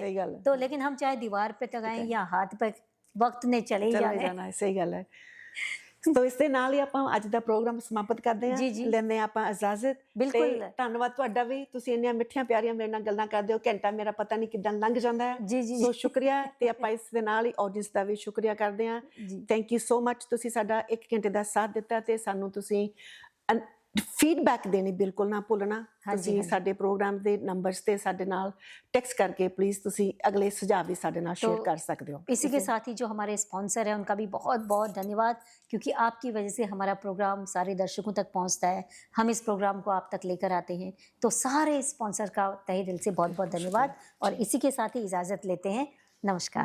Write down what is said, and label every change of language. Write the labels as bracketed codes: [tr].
[pa] सही गल है। [hi] तो लेकिन हम चाहे दीवार पे टंगाएं या हाथ पे, वक्त ने चले ही [pa] ਚਲੇ [hi] जाना है। [pa] ਜਾਣਾ ਹੈ। ਸਹੀ ਗੱਲ ਹੈ। ਸੋ ਇਸ ਦੇ ਨਾਲ ਹੀ ਆਪਾਂ ਅੱਜ ਦਾ ਪ੍ਰੋਗਰਾਮ ਸਮਾਪਤ ਕਰਦੇ ਹਾਂ। ਜੀ, ਜੀ। ਲੈਂਦੇ ਹਾਂ ਆਪਾਂ ਇਜਾਜ਼ਤ। ਬਿਲਕੁਲ। ਤੇ ਧੰਨਵਾਦ ਤੁਹਾਡਾ ਵੀ, ਤੁਸੀਂ ਇੰਨੀਆਂ ਮਿੱਠੀਆਂ ਪਿਆਰੀਆਂ ਮੇਰੇ ਨਾਲ ਗੱਲਾਂ ਕਰਦੇ ਹੋ। ਘੰਟਾ ਮੇਰਾ ਪਤਾ ਨਹੀਂ ਕਿੱਦਾਂ ਲੰਘ ਜਾਂਦਾ ਹੈ। ਜੀ, ਜੀ, ਸੋ ਜੀ। ਸ਼ੁਕਰੀਆ। ਤੇ ਆਪਾਂ ਇਸ ਦੇ ਨਾਲ ਹੀ ਆਡੀਅנס ਦਾ ਵੀ ਸ਼ੁਕਰੀਆ ਕਰਦੇ ਹਾਂ। ਜੀ। [en] Thank you so much. [pa] ਤੁਸੀਂ ਸਾਡਾ 1 ਘੰਟੇ ਦਾ ਸਾਥ ਦਿੱਤਾ ਤੇ ਸਾਨੂੰ ਤੁਸੀਂ ਫੀਡਬੈਕ ਦੇਣੀ ਬਿਲਕੁਲ ਨਾ ਭੁੱਲਣਾ। ਹਾਂਜੀ, ਤੁਸੀਂ ਹਾਂਜੀ। ਸਾਡੇ ਪ੍ਰੋਗਰਾਮ ਦੇ ਨੰਬਰਸ ਤੇ ਸਾਡੇ ਨਾਲ ਟੈਕਸਟ ਕਰਕੇ ਪਲੀਜ਼ ਤੁਸੀਂ ਅਗਲੇ ਸੁਝਾਅ ਵੀ ਸਾਡੇ ਨਾਲ ਸ਼ੇਅਰ [hi] तो [pa] ਕਰ ਸਕਦੇ ਹੋ। [hi] इसी के साथ ही जो हमारे स्पॉन्सर हैं उनका भी बहुत बहुत धन्यवाद, क्योंकि आपकी वजह से हमारा प्रोग्राम सारे दर्शकों तक पहुंचता है, हम इस प्रोग्राम को आप तक लेकर आते हैं। तो सारे स्पॉन्सर का तहे दिल से बहुत बहुत धन्यवाद, और इसी के साथ ही इजाज़त लेते हैं। नमस्कार।